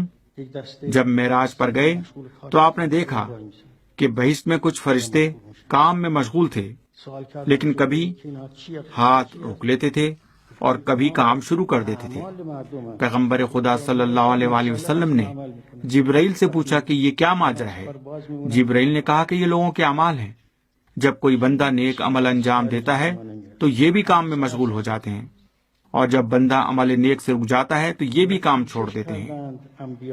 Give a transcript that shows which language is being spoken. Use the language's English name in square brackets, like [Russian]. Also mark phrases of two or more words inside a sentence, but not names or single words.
[Persian] یک دسته [Urdu] جب معراج پر گئے تو آپ نے دیکھا کہ بہشت میں کچھ فرشتے کام میں مشغول تھے، [Persian] سوال کرد [Urdu] لیکن کبھی [Persian] که اینا چیه؟ [Urdu] ہاتھ روک لیتے تھے اور کبھی کام شروع کر دیتے تھے. [Persian] مال مردم است. [Urdu] پیغمبر خدا [Arabic] صلی اللہ علیہ وآلہ وسلم [Urdu] نے جبرائیل سے پوچھا کہ یہ کیا ماجرا ہے. جبرائیل نے کہا کہ یہ لوگوں کے اعمال ہیں. جب کوئی بندہ نیک عمل انجام دیتا ہے تو یہ بھی کام میں مشغول ہو جاتے ہیں، اور جب بندہ عمل نیک سے رک جاتا ہے تو یہ بھی کام چھوڑ دیتے ہیں۔